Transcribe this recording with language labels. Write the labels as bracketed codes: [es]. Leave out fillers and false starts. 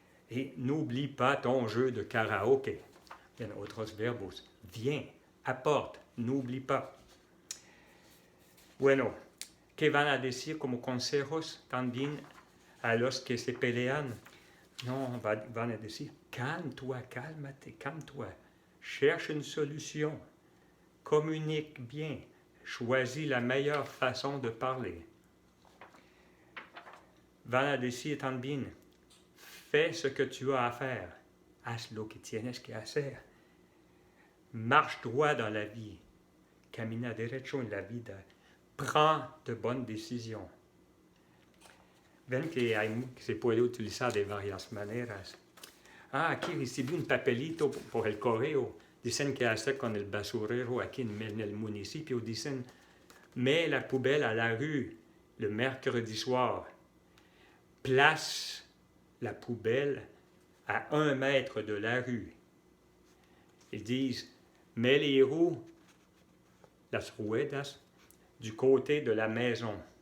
[fr] Et n'oublie pas ton jeu de karaoké. [es] Bien, otros verbos. [fr] Viens, apporte, n'oublie pas. [es] Bueno, ¿qué van a decir como consejos también a los que se pelean? No, van a decir, [fr] calme-toi, [es] cálmate, calme-toi. [fr] Cherche une solution. Communique bien. Choisis la meilleure façon de parler. [es] Van a decir también, [fr] fais ce que tu as à faire. [es] Haz lo que tienes que hacer. [fr] Marche droit dans la vie. [es] Camina derecho en la vida. [fr] Prends de bonnes décisions. [es] Ven que se puede utilizar de varias maneras. Aquí recibí un papelito por el correo. Dicen que hacer con el basurero aquí en el municipio. [fr] Dicen, mets la poubelle à la rue le mercredi soir. Place la poubelle à 1 mètre de la rue. Ils disent, mets les roues, [es] las ruedas, [fr] du côté de la maison.